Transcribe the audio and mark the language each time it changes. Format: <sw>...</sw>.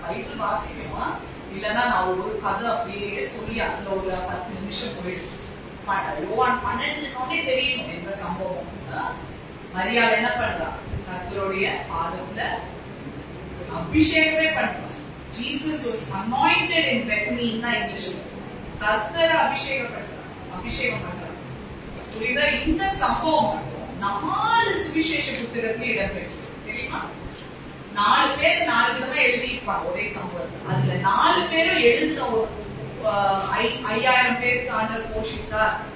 <ta>Bible வாசிக்கணுமா, இல்லன்னா நான் ஒரு கதை அப்படியே சொல்லி அதுல ஒரு 10 நிமிஷம் போயிட்டு யோவான் 12 தெரியணும் எந்த சம்பவம். மரியாதை என்ன பண்றா? கர்த்தருடைய பாதத்துல அபிஷேகமே பண்றான்.</ta> <en>Jesus was anointed in Bethany in English.</en> <ta>கர்த்தரை அபிஷேகம் பண்றான். புரியுதா? இந்த சம்பவம் மட்டும் 4 சுவிசேஷ புத்தகத்துல இடம்பெற்று தெரியுமா? 4 பேர் 4 விதமா எழுதியிருப்பாங்க ஒரே சம்பவத்தை. அதுல 4 பேரும் எழுதின 5000 பேருக்கு ஆண்டவர் போஷித்தார்.</ta>